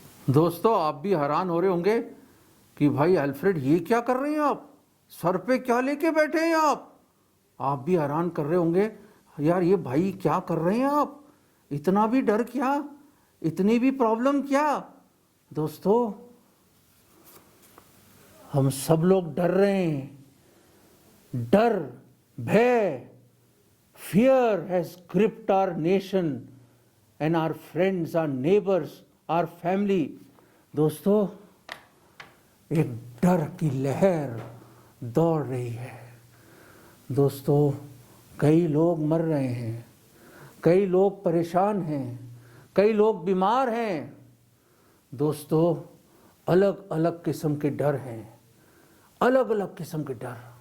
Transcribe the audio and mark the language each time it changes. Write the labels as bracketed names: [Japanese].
[Hindi] दोस्तों, आप भी हैरान हो रहे होंगे कि भाई अल्फ्रेड ये क्या कर रहे हैं आप, सर पे क्या लेके बैठे हैं आप भी हैरान कर रहे होंगे यार, ये भाई क्या कर रहे हैं आप, इतना भी डर क्या, इतनी भी प्रॉब्लम क्या। दोस्तों, हम सब लोग डर रहे हैं। डर, भय, [English] fear has gripped our nation and our friends, our neighbors, our family. [Hindi] दोस्तों, एक डर की लहर दौड़ रही है। दोस्तों, कई लोग मर रहे हैं, कई लोग परेशान हैं, कई लोग बीमार हैं। दोस्तों, अलग अलग किस्म के डर हैं, अलग अलग किस्म के डर।